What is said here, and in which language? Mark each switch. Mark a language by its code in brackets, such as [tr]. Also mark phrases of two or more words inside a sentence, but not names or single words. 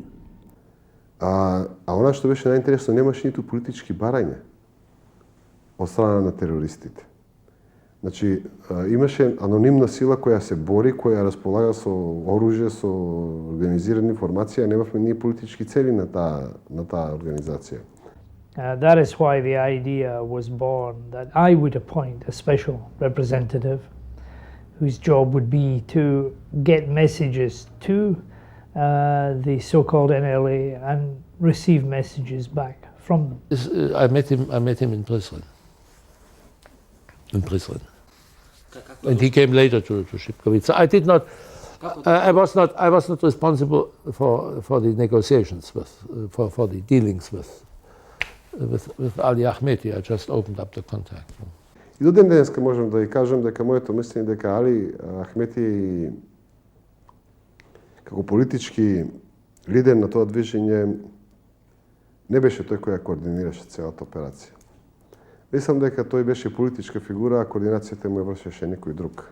[mk] А она што беше најинтересно, немаше ниту политички барање од страна на терористите. Значи, имаше анонимна сила која се бори, која располага со оружје, со организирана информација, немавме ние политички цели на таа организација. [en] That is why the idea was born that I would appoint a special representative whose job would be to get messages to the so-called NLA and receive messages back from them. I met him in Prislen. And he came later to Šipkovica. I did not. I was not responsible for the negotiations for the dealings with Ali Ahmeti. I just opened up the contact. [mk] И до ден денеска можам да ја кажам дека моето мислење дека Али Ахмети како политички лидер на тоа движење не беше тој кој ја координираше целата операција. Мислам дека тој беше политичка фигура, а координацијата му ја вршеше некој друг.